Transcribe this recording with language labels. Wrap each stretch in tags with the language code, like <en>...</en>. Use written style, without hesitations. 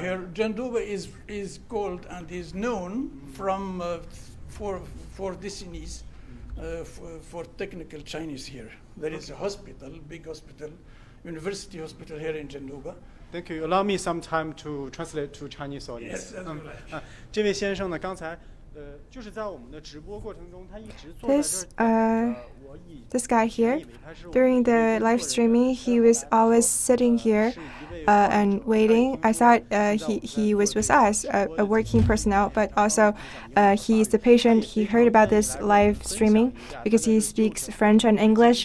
<en>Here, Jendouba is called and is known from for decennies for technical Chinese here. There is a hospital, big hospital, University Hospital here in Janduba. Thank you. Allow me some time to translate to Chinese audience. Yes, as you like.</en> <zh>这位先生呢，刚才就是在我们的直播过程中，他一直坐在这儿。</zh> <en>This guy here, during the live streaming, he was always sitting here and waiting. I thought he was with us, a working personnel, but also he is the patient. He heard about this live streaming because he speaks French and English.</en>